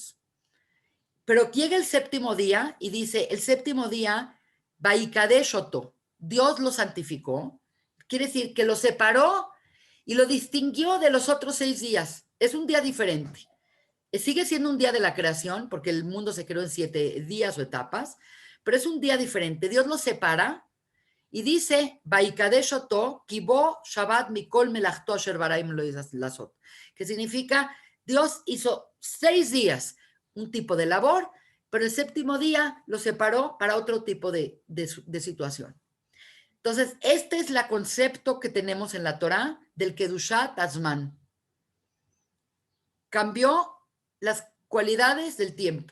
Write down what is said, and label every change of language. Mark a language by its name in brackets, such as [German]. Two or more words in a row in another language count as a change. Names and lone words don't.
[Spanish] Pero llega el séptimo día y dice, el séptimo día [Hebrew] ויקדש אותו, [Spanish] Dios lo santificó, quiere decir que lo separó y lo distinguió de los otros 6 días. Es un día diferente. Sigue siendo un día de la creación, porque el mundo se creó en 7 días o etapas, pero es un día diferente. Dios lo separa y dice, [Hebrew] ויקדש אותו, כי בו שבת מכל מלאכתו אשר ברא לו לעשות, [Spanish] que significa Dios hizo 6 días un tipo de labor, pero el séptimo día lo separó para otro tipo de situación. Entonces, este es el concepto que tenemos en la Torá del [Hebrew] קדושת הזמן. [Spanish] Cambió las cualidades del tiempo.